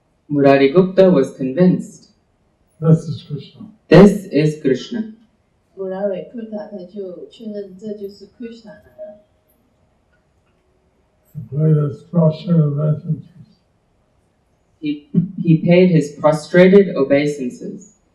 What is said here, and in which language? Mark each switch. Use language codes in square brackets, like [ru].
[en] Murarigupta was convinced. This is Krishna. This is Krishna. [zh] 穆拉瑞库塔他就确认这就是 Krishna 来了。 [en] He paid his prostrated obeisances.